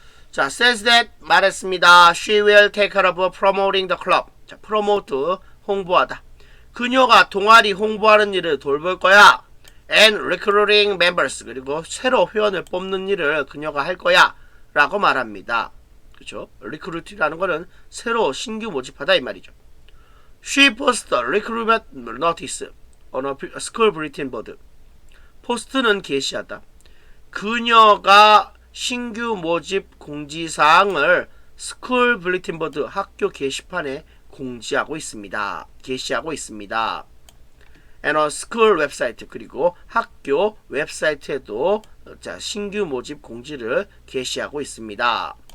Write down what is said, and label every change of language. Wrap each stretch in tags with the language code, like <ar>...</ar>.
<en>자, says that</en> <ko>말했습니다.</ko> <en>She will take care of promoting the club.</en> <ko>자, promote 홍보하다. 그녀가 동아리 홍보하는 일을 돌볼 거야.</ko> <en>And recruiting members.</en> <ko>그리고 새로 회원을 뽑는 일을 그녀가 할 거야. 라고 말합니다. 그쵸? recruit라는 거는 새로 신규 모집하다 이 말이죠.</ko> <en>She posted recruitment notice on a school bulletin board.</en> <ko>포스트는 게시하다. 그녀가 신규 모집 공지사항을</ko> <en>스쿨 블리틴 보드</en> <ko>학교 게시판에 공지하고 있습니다. 게시하고 있습니다.</ko> <en>And a school</en> <ko>웹사이트 그리고 학교 웹사이트에도 자, 신규 모집 공지를 게시하고 있습니다.</ko>